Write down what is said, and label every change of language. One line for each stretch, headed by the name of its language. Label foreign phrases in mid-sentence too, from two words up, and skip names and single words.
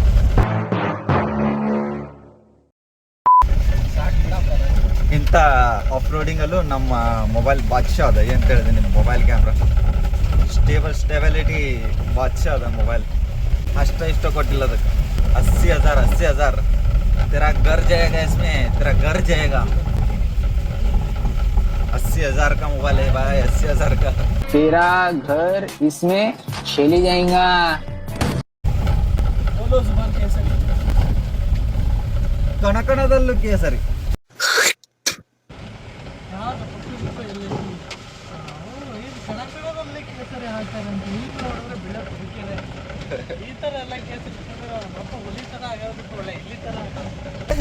Kannada: ಇಂಥ ಆಫ್ ರೋಡಿಂಗಲ್ಲೂ ನಮ್ಮ ಮೊಬೈಲ್ ಬಾದ್ಶಾ ಅದ. ಏನು ಹೇಳಿದೆ ನಿಮ್ಮ ಮೊಬೈಲ್
English: camera stability
Kannada: ಬಾದ್ಶಾ ಅದ ಮೊಬೈಲ್. ಇಷ್ಟ ಕೊಟ್ಟಿಲ್ಲ ಅದಕ್ಕೆ.
Hindi: 80,000 तेरा घर जाएगा इसमें, तेरा घर जाएगा. 80,000 का मोबाइल है भाई, 80,000 का. तेरा घर इसमें चले जाएगा. बोलो जुबान कैसे?
Kannada: ಕಣಕಣದಲ್ಲೂ ಕೇಸರಿ. ಕೇಸರಿ ಹಾಕ್ತಾರಂತೆ. ಈಗ ನೋಡಿದ್ರೆ ಬೆಳೆ ಬದುಕಿದೆ. ಈ ಥರ ಎಲ್ಲ ಕೇಸರಿ ಹುಲಿ ಥರ ಆಗೋದಕ್ಕೆ ಒಳ್ಳೆ ಇಲ್ಲಿ ಥರ.